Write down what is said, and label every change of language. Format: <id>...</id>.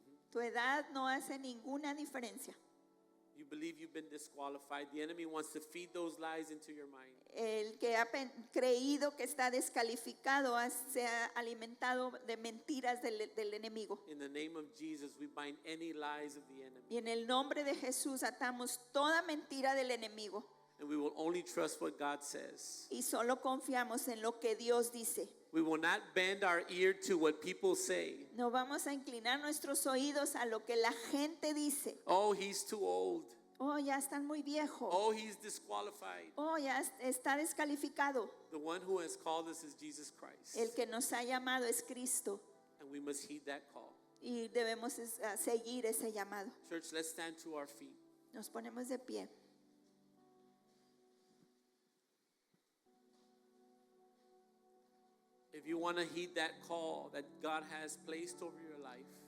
<es>Tu edad no hace ninguna diferencia.</es> <en>You believe you've been disqualified. The enemy wants to feed those lies into your mind.</en> <es>El que ha creído que está descalificado se ha alimentado de mentiras del enemigo.</es> <en>In the name of Jesus, we bind any lies of the enemy.</en> <es>Y en el nombre de Jesús atamos toda mentira del enemigo</es> <en>And we will only trust what God says.</en> <es>y solo confiamos en lo que Dios dice.</es> <en>We will not bend our ear to what people say.</en> <es>No vamos a inclinar nuestros oídos a lo que la gente dice.</es> <en>Oh, he's too old.</en> <es>Oh, ya están muy viejos.</es> <en>Oh, he's disqualified.</en> <es>Oh, ya está descalificado.</es> <en>The one who has called us is Jesus Christ.</en> <es>El que nos ha llamado es Cristo</es> <en>And we must heed that call.</en> <es>y debemos seguir ese llamado.</es> <en>Church, let's stand to our feet.</en> <es>Nos ponemos de pie.</es> <en>If you want to heed that call that God has placed over your life,</en>